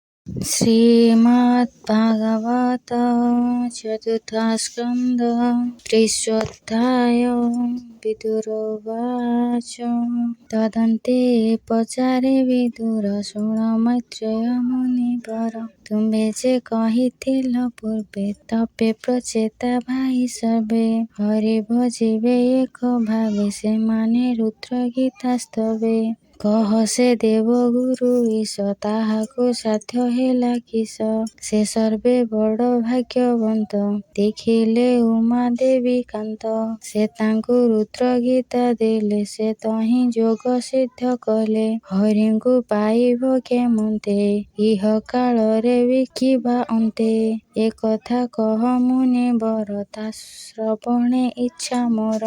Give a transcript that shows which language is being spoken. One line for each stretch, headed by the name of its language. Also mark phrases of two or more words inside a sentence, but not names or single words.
Sanskrit: श्रीमद्भागवत चतुर्थ स्कंद त्रिशोऽध्याय विदुरोवाच
Odia: ତଦନ୍ତେ ପଚାରେ ବିଦୁର ଶୁଣ ମୈତ୍ରେୟ ମୁନିବର ତୁମ୍ଭେ ଯେ କହିଥିଲ ପୂର୍ବେ ତପେ ପ୍ରଚେତା ଭାଇ ସର୍ବେ ହରି ଭଜିବେ ଏକ ଭାବେ ସେମାନେ ରୁଦ୍ର ଗୀତା ସ୍ତବେ କହ ସେ ଦେବଗୁରୁ ଈଶ ତାହାକୁ ସାଧ୍ୟ ହେଲା କିସ ସେ ସର୍ବେ ବଡ଼ ଭାଗ୍ୟବନ୍ତ ଦେଖିଲେ ଉମା ଦେବୀ କାନ୍ତ ସେ ତାଙ୍କୁ ରୁଦ୍ର ଗୀତା ଦେଲେ ସେ ତହିଁ ଯୋଗ ସିଦ୍ଧ କଲେ ହରିଙ୍କୁ ପାଇବ କେମନ୍ତେ ଇହ କାଳରେ ବିକିବା ଅନ୍ତେ ଏ କଥା କହ ମୁନିବର ତା ଶ୍ରବଣେ ଇଚ୍ଛା ମୋର।